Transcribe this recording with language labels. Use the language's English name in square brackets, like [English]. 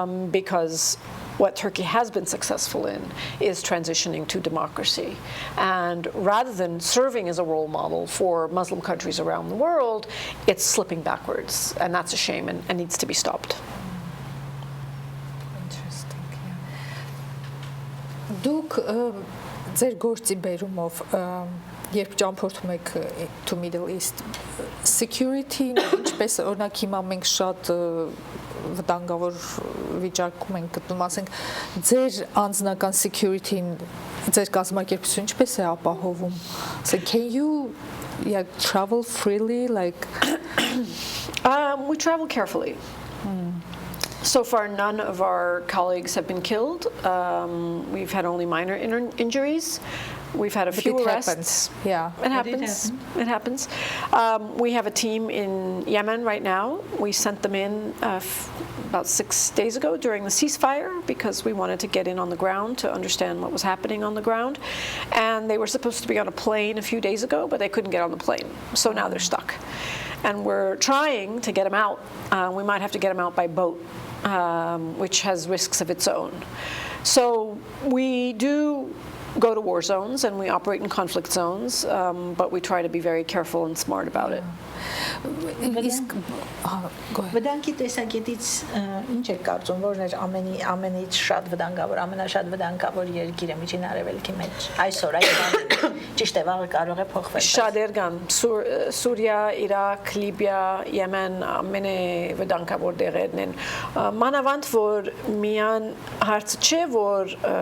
[English] because what Turkey has been successful in is transitioning to democracy, and rather than serving as a role model for Muslim countries around the world, it's slipping backwards, and that's a shame and needs to be stopped. Interesting. [Armenian] Դուք ձեր գործի բերումով երբ ճամփորդում եք [English] to Middle East, [Armenian] security-ն ինչպես օրինակ հիմա մենք շատ վտանգավոր վիճակում ենք գտնում, ասենք ձեր անձնական security-ն ձեր կազմակերպությունը ինչպես է ապահովում? [English] So can you travel freely like we travel carefully. So far, none of our colleagues have been killed. We've had only minor injuries. We've had a few arrests. Yeah, it happens. It happens. We have a team in Yemen right now. We sent them in about 6 days ago during the ceasefire because we wanted to get in on the ground to understand what was happening on the ground. And they were supposed to be on a plane a few days ago, but they couldn't get on the plane. So now they're stuck. And we're trying to get them out. We might have to get them out by boat, which has risks of its own. So we do go to war zones and we operate in conflict zones, but we try to be very careful and smart about it. [Armenian] Վտանգի տեսակետից ինչ եք կարծում, որն էր ամենից շատ վտանգավոր, ամենաշատ վտանգավոր երկիրը Միջին Արևելքի մեջ այսօր, ճիշտ է, վաղը կարող է փոխվել։ Շատեր կան, Սուրիա, Իրաք, Լիբիա, Եմեն, ամենավտանգավոր տեղերն են։ Մանավանդ որ միան հարցը չէ, որ